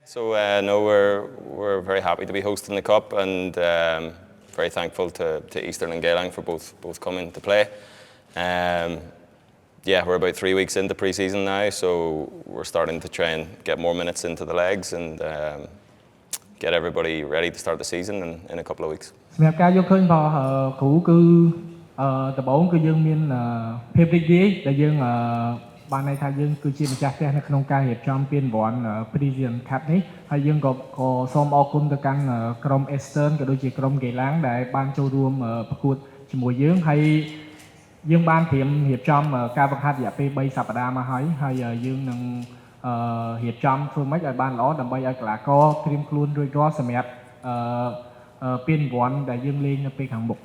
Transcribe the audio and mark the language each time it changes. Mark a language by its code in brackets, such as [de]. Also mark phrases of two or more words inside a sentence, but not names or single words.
[en] So no, we're very happy to be hosting the cup and very thankful to Eastern and Geylang for both coming to play. Yeah, we're about 3 weeks into pre-season now, so we're starting to try and get more minutes into the legs and get everybody ready to start the season in a couple of weeks. [km] សម្រាប់ការយកឃើញរបស់គ្រូគឺដំបូងគឺយើងមានភាពរីករាយដែលយើងបានន័យថាយើងគឺជាម្ចាស់ផ្ទះនៅក្នុងការ រៀបចំពានរង្វាន់ Precision Cup នេះហើយយើងក៏សូមអរគុណទៅកាន់ក្រុម Eastern ក៏ដូចជាក្រុម Geylang ដែលបានចូលរួមប្រកួតជាមួយយើងហើយយើងបានត្រៀមរៀបចំការបង្ហាត់រយៈពេល3សប្តាហ៍មកហើយយើងនឹងរៀបចំធ្វើម៉េចឲ្យបានល្អដើម្បីឲ្យកីឡាករត្រៀមខ្លួនរួចរាល់សម្រាប់ពានរង្វាន់ដែលយើងលេងនៅពេលខាងមុខ